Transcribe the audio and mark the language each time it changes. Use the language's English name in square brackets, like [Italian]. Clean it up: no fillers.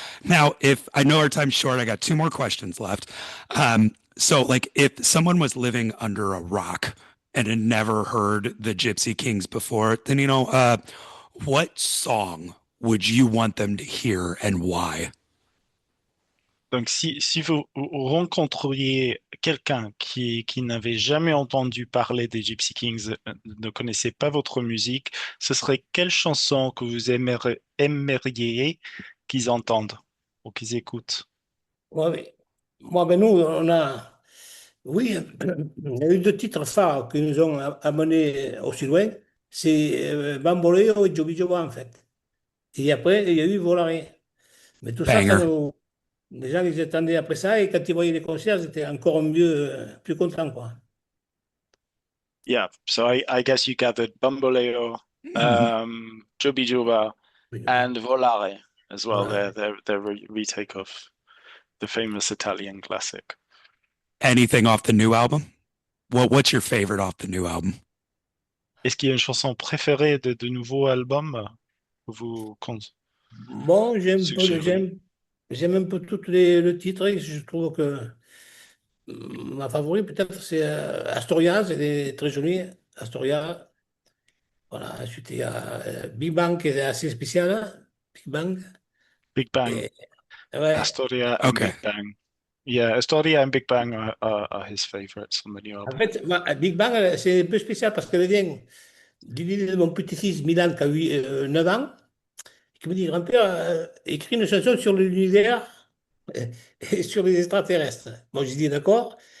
[English] Now, if I know our time's short, I got two more questions left. So, like, if someone was living under a rock and had never heard the Gypsy Kings before, then, what song would you want them to hear and why? [French] Donc, si vous rencontriez quelqu'un qui n'avait jamais entendu parler des Gypsy Kings, ne connaissait pas votre musique, ce serait quelle chanson que vous aimeriez qu'ils entendent ou qu'ils écoutent? Ouais, moi, ben nous, oui, il y a eu deux titres phares qui nous ont amenés aussi loin. C'est Bamboléo et Djobi Djoba, en fait. Et après, il y a eu Volare. Mais tout ça, [English] Banger. [French] les gens, ils attendaient après ça, et quand ils voyaient les concerts, ils étaient encore mieux, plus contents, quoi. [English] Yeah, so I guess you gathered Bamboléo, Djobi Djoba, and Volare as well. [French] Voilà. [English] Their retake of the famous Italian classic. Anything off the new album? What's your favorite off the new album? [French] Est-ce qu'il y a une chanson préférée de nouveau album que vous Bon, suggérez? j'aime un peu le titre. Et je trouve que ma favorite, peut-être, c'est Astoria, c'est très joli. Astoria. Voilà. Ensuite, il y a Big Bang qui est assez spécial, hein. Big Bang. Big Bang, Et, ouais. [English] Astoria, and Okay. Big Bang. Yeah, Historia and Big Bang are his favorites on the new [French] En [English] album. [French] fait, Big Bang, c'est un peu spécial parce qu'elle vient du livre de mon petit-fils Milan qui a 9 ans, qui me dit, grand-père, écris une chanson sur l'univers et sur les extraterrestres. Moi, je dis d'accord.